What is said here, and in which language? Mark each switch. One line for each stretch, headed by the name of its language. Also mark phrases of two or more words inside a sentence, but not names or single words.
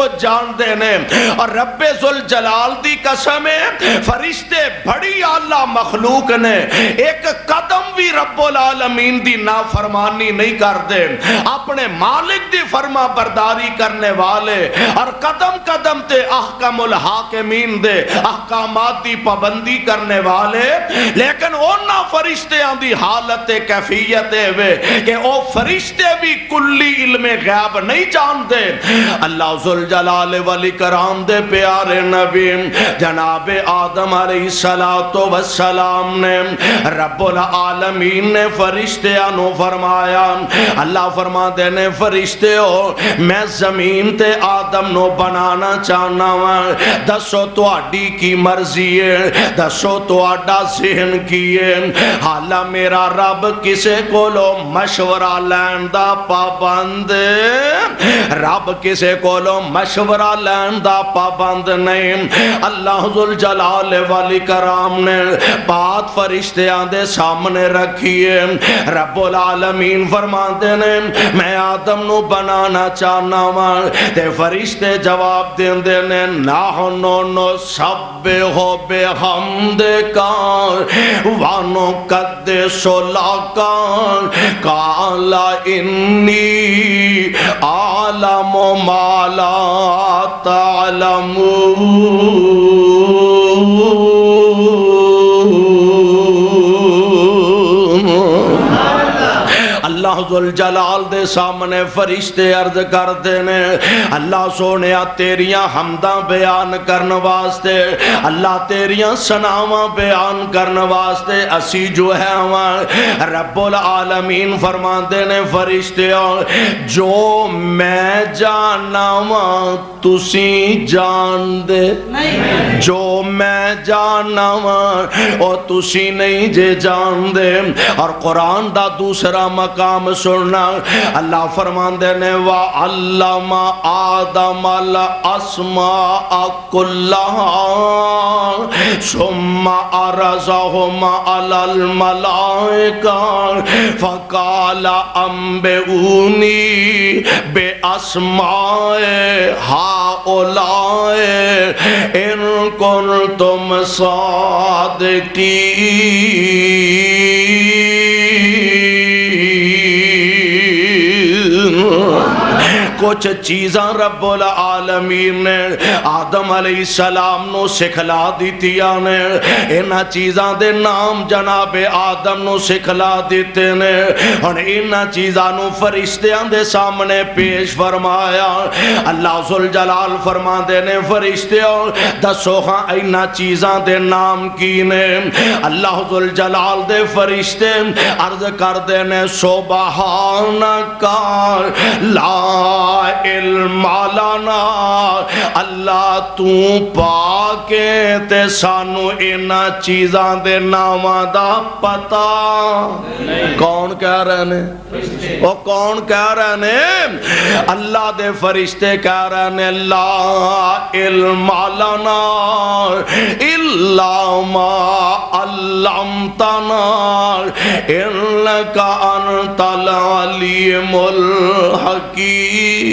Punjabi: جان دینے، اور رب ذوالجلال دی قسم ہے فرشتے بڑی اعلیٰ مخلوق نے، ایک قدم بھی رب العالمین دی نافرمانی نہیں کر دے، اپنے مالک دی فرما برداری کرنے والے، اور قدم قدم تے احکم الحاکمین دے احکامات دی پابندی کرنے والے، لیکن اونا فرشتیاں دی حالت کیفیت ہے کہ او فرشتے بھی کلی علم غیب نہیں جانتے۔ اللہ ذوالجلال والاکرام دے پیارے نبی جناب آدم علیہ السلام نے، رب العالمین نے فرشتیاں نو فرمایا، اللہ فرما دے نے فرشتے ہو میں زمین تے آدم نو بنانا چاہنا ہوں، دسو تو آڈی کی مرضی ہے، دسو تو آڈا ذہن کیے، حالا میرا رب کسے کو لو مشورہ لین دا پابند، رب کسے کو لو مشورہ لین دا پابند نہیں۔ اللہ ذوالجلال والاکرام نے بات فرشتیاں دے سامنے رکھیے، رب العالمین فرماتے نے میں آدم نو بنانا چاہنا ہوں، تے فرشتے جواب دین دینے
Arabic: نحنو نسبح بحمدک ونقدس لک قال انی اعلم ما لا تعلمون۔
Punjabi: اللہ ذوالجلال دے سامنے فرشتے عرض کر دینے اللہ سونیا تیریاں حمداں بیان کرن واسطے، اللہ تیریاں سناواں بیان کرن واسطے اسی جو ہے ہمیں رب العالمین فرما دینے فرشتے جو میں جانا وا تسی جان دے، جو میں جانا وا او تسی نہیں جے جان دے۔ اور قرآن دا دوسرا مقام سننا اللہ فرماندے نے
Arabic: وَعَلَّمَ آدَمَ الْأَسْمَاءَ كُلَّهَا ثُمَّ عَرَضَهُمْ عَلَى الْمَلَائِكَةِ فَقَالَ أَنبِئُونِي بِأَسْمَاءِ هَؤُلَاءِ إِن كُنتُمْ صَادِقِينَ۔
Punjabi: کچھ چیزاں رب العالمین نے آدم علیہ السلام نو سکھلا دیتیا نے، انہا چیزاں دے نام جناب آدم نو سکھلا دیتے نے، اور انہا چیزاں نو فرشتیاں دے سامنے پیش فرمایا۔ اللہ ذوالجلال فرما دے نے فرشتیوں دسو ہاں انہا چیزاں دے نام کی نے؟ اللہ ذوالجلال دے فرشتے عرض کر دے نے
Arabic: سبحانکا لا علم لنا،
Punjabi: اللہ تو پاکے تے سانو اینا چیزاں دے نامہ دا پتا۔
Urdu: کون کہہ رہے ہیں؟ وہ کون کہہ رہے ہیں؟ اللہ دے فرشتے کہہ رہے ہیں
Arabic: لا علم لنا الا ما علمتنا انکا انت العلیم الحکیم۔